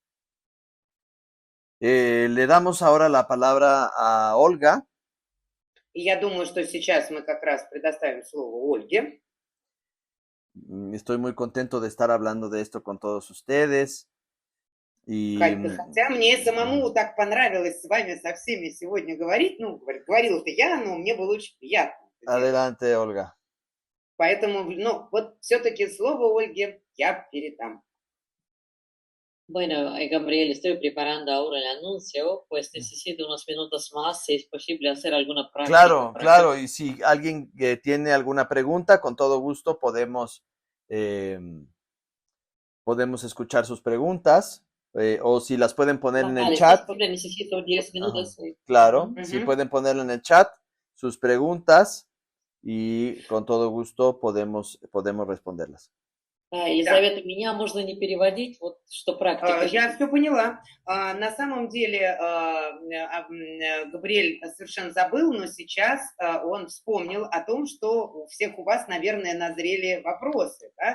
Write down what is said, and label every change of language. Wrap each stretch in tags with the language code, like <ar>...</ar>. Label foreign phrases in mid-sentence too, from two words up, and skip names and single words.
<es>Le damos ahora la palabra a Olga.</es> <ru>И я думаю, что сейчас мы как раз предоставим слово Ольге.</ru> <es>Estoy muy contento de estar hablando de esto con todos ustedes. Y...</es> <ru>Хотя мне самому так понравилось с вами со всеми сегодня говорить, ну, говорила-то я, но мне было очень приятно.</ru> <es>Adelante, Olga.</es> <ru>Поэтому, ну, вот все-таки слово Ольге я передам.</ru> <es>Bueno, Gabriel, estoy preparando ahora el anuncio, pues necesito unos minutos más si es posible hacer alguna práctica. Claro, claro, y si alguien tiene alguna pregunta, con todo gusto podemos escuchar sus preguntas, o si las pueden poner en el chat. Necesito 10 minutos. Claro, si pueden ponerlo en el chat, sus preguntas, y con todo gusto podemos responderlas.</es> <ru>Елизавета, меня можно не переводить, вот что практика. Я все поняла. На самом деле Габриэль совершенно забыл, но сейчас он вспомнил о том, что у всех у вас, наверное, назрели вопросы. Да?</ru>